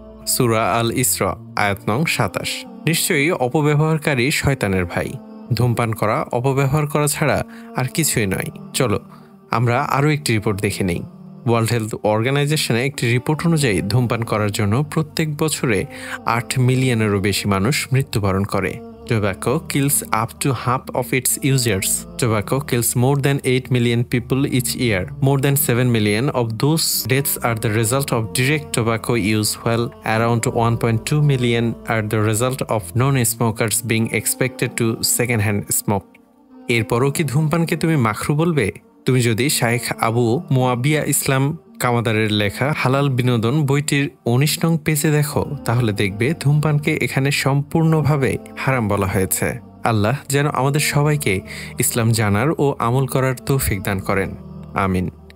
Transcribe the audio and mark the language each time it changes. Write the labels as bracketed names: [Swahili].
[Bangla] সূরা আল ইসরা, আয়াত নং 27। নিশ্চয়ই অপব্যবহারকারী শয়তানের ভাই। ধূমপান করা অপব্যবহার করা ছাড়া আর কিছুই নয়। চলো আমরা আরও একটি রিপোর্ট দেখে নেই। ওয়ার্ল্ড হেলথ অর্গানাইজেশনে একটি রিপোর্ট অনুযায়ী ধূমপান করার জন্য প্রত্যেক বছরে 8 মিলিয়নেরও বেশি মানুষ মৃত্যুবরণ করে। [English] Tobacco kills up to half of its users. Tobacco kills more than 8 million people each year. More than 7 million of those deaths are the result of direct tobacco use, while around 1.2 million are the result of non-smokers being expected to second-hand smoke. [Bangla] এরপরও কি ধূমপানকে তুমি মাখরু বলবে? তুমি যদি শাইখ আবু মুয়াবিয়া ইসলাম কামাদারের লেখা হালাল বিনোদন বইটির 19 নং পেজে দেখো তাহলে দেখবে ধূমপানকে এখানে সম্পূর্ণভাবে হারাম বলা হয়েছে। আল্লাহ যেন আমাদের সবাইকে ইসলাম জানার ও আমল করার তৌফিক দান করেন, আমিন।